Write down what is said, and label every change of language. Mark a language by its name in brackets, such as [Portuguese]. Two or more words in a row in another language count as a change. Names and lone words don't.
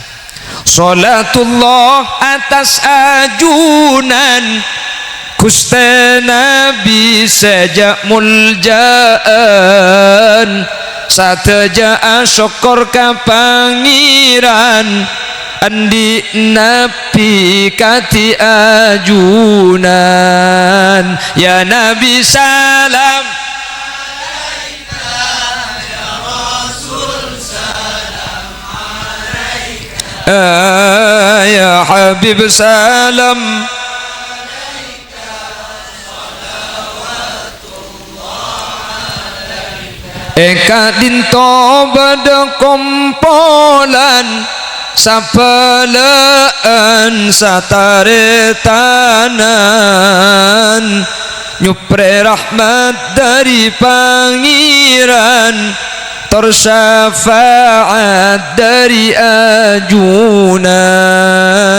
[Madurese] Salatullah atas ajunan Gusti Nabi sejak muljaan, sateja syukur ka pangeran andi Nabi kati ajunan. [Arabic] يا نبي سلام عليك يا رسول سلام عليك يا حبيب سلام عليك صلوات الله عليك. [Madurese] Eka dinto bada kompolan sapelaan sataretanan, nyupre rahmat dari pangeran, tersyafaat dari ajunan.